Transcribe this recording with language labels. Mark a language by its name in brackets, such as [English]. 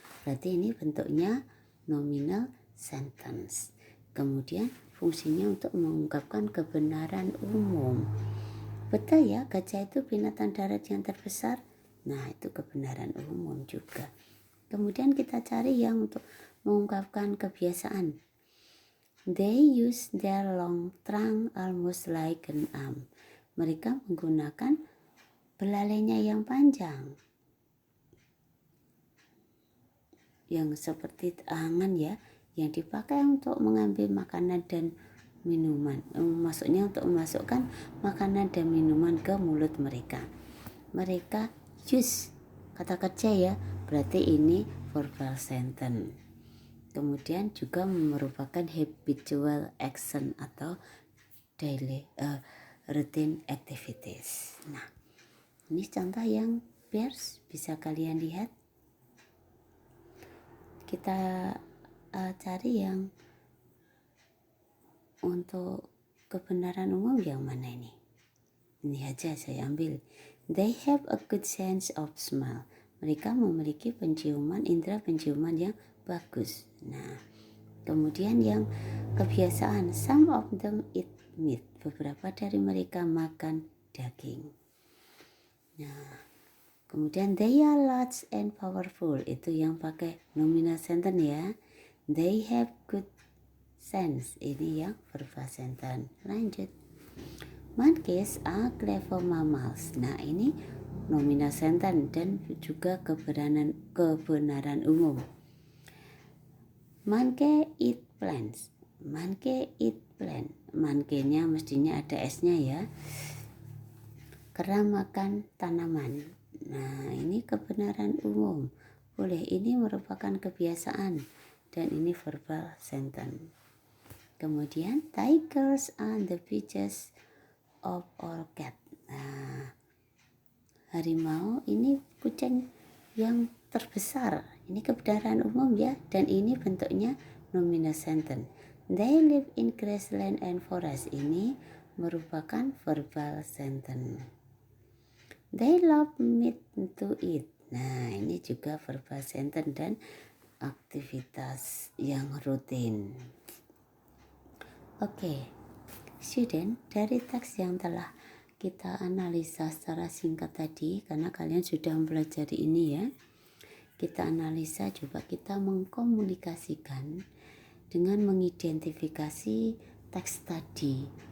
[Indonesian] Berarti ini bentuknya nominal sentence. Kemudian fungsinya untuk mengungkapkan kebenaran umum. Betul ya, gajah itu binatang darat yang terbesar. Nah, itu kebenaran umum juga. Kemudian kita cari yang untuk mengungkapkan kebiasaan. [English] They use their long trunk almost like an arm. [Indonesian] Mereka menggunakan belalainya yang panjang, yang seperti tangan ya, yang dipakai untuk mengambil makanan dan minuman. Maksudnya untuk memasukkan makanan dan minuman ke mulut mereka. Mereka use kata kerja ya, berarti ini verbal sentence. Kemudian juga merupakan habitual action atau daily routine activities. Nah, ini contoh yang pairs bisa kalian lihat. Kita cari yang untuk kebenaran umum yang mana ini? Ini aja saya ambil. [English] They have a good sense of smell. [Indonesian] Mereka memiliki indera penciuman yang bagus. Nah, kemudian yang kebiasaan, [English] some of them eat meat. [Indonesian] Beberapa dari mereka makan daging. Nah, kemudian [English] they are large and powerful. [Indonesian] Itu yang pakai nominal sentence ya. [English] They have good sense. [Indonesian] Ini yang verbal sentence. Lanjut. [English] Monkeys are clever mammals. [Indonesian] Nah, ini nominal sentence dan juga kebenaran umum. [English] Monkey eat plants. Monkey eat plant. [Indonesian] Monkey-nya mestinya ada S-nya ya. Kera makan tanaman. Nah, ini kebenaran umum. Boleh, ini merupakan kebiasaan dan ini verbal sentence. Kemudian [English] tigers are the biggest of all cat. [Indonesian] Nah, harimau ini kucing yang terbesar. Ini kebenaran umum ya, dan ini bentuknya nominal sentence. [English] They live in grassland and forest. [Indonesian] Ini merupakan verbal sentence. [English] They love meat to eat. [Indonesian] Nah, ini juga verbal sentence dan aktivitas yang rutin. Oke. Student, dari teks yang telah kita analisa secara singkat tadi, karena kalian sudah mempelajari ini ya, kita analisa, coba kita mengkomunikasikan dengan mengidentifikasi teks tadi.